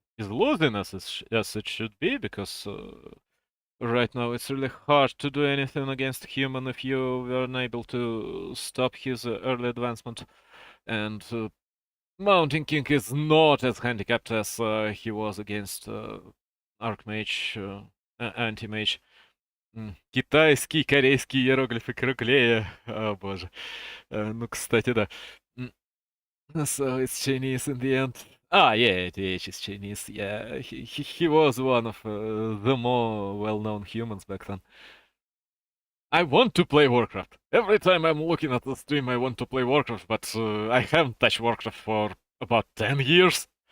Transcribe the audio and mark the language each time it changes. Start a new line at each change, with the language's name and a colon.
English: is losing as it should be, because right now it's really hard to do anything against human if you were unable to stop his early advancement. And Mountain King is not as handicapped as he was against Archmage, Anti-Mage.
Russian: Китайский, корейский иероглифы круглее. О боже. Ну, кстати, да.
English: So it's Chinese in the end. Ah, yeah, TH is Chinese. Yeah, he was one of the more well-known humans back then. I want to play Warcraft. Every time I'm looking at the stream, I want to play Warcraft, but I haven't touched Warcraft for about 10 years.